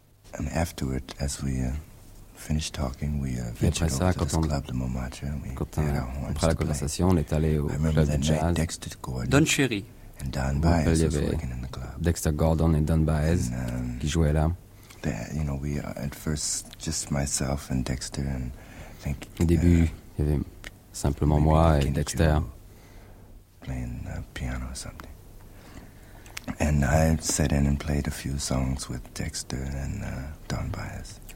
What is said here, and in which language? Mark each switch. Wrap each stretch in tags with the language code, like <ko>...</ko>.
<en>And afterward, as we finished talking, we ventured over to this club, the Montmartre.</en> <fr>Après la conversation, on est allé au club de jazz.</fr> <en>Don Cherry. And Don Baez was working in the club.</en> <fr>Dexter Gordon et Don Baez qui jouaient là.</fr> <en>You know, we at first just myself and Dexter, and I think.</en> <fr>Au début, il y avait simplement moi et Dexter.</fr> <en>Playing the piano or something. And I sat in and played a few songs with Dexter and Don Baez.</en>